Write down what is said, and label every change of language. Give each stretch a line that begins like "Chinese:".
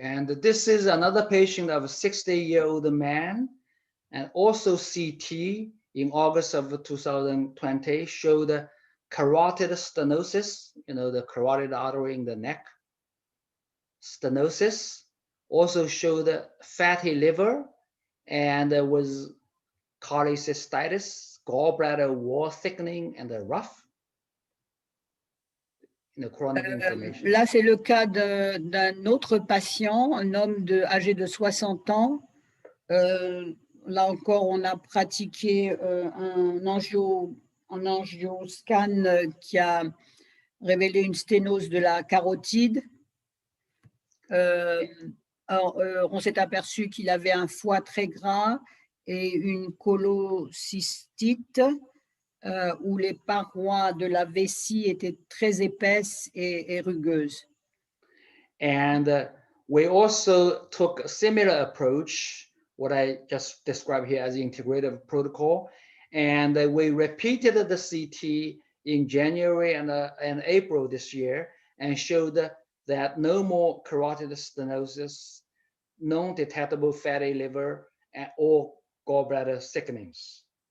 English: And this is another patient of a 60-year-old man, and also CT in August of 2020 showed carotid stenosis, the carotid artery in the neck. Stenosis also showed fatty liver, and there was cholecystitis, gallbladder wall thickening, and the rough. chronic inflammation.
French: Là, c'est le cas d'un autre patient, un homme âgé de 60 ans. Là encore, on a pratiqué un angioscan qui a révélé une sténose de la carotide. On s'est aperçu qu'il avait un foie très gras et une cholocystite où les parois de la vessie étaient très épaisses et rugueuses.
English: And we also took a similar approach, what I just described here as the integrative protocol. And we repeated the CT in January and April this year and showed that no more carotid stenosis, non-detectable fatty liver, or gallbladder thickenings.